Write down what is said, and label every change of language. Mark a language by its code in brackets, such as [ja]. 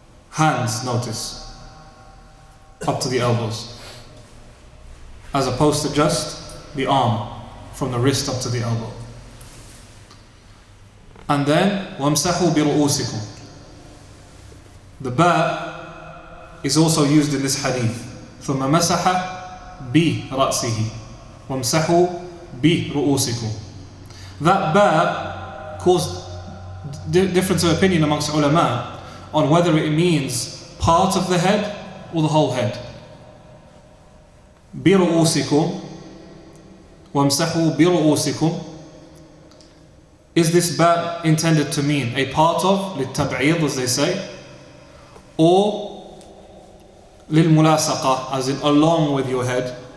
[en] Hands, notice, up to the elbows, as opposed to just the arm, from the wrist up to the elbow. And then وَامْسَحُوا بِرُؤُوسِكُمْ. The ba is also used in this hadith. [ar] ثُمَّ مَسَحَ بِرَأْسِهِ وَامْسَحُوا بِرُؤُوسِكُمْ. That ba caused [en] difference of opinion amongst ulama on whether it means part of the head or the whole head. [ar] بِرُؤُوسِكُمْ وَامْسَحُوا بِرُؤُوسِكُمْ. [en] Is this ba intended to mean a part of, لِلتَّبْعِيض as they say, or لِلْمُلَاسَقَةِ as in along with your head?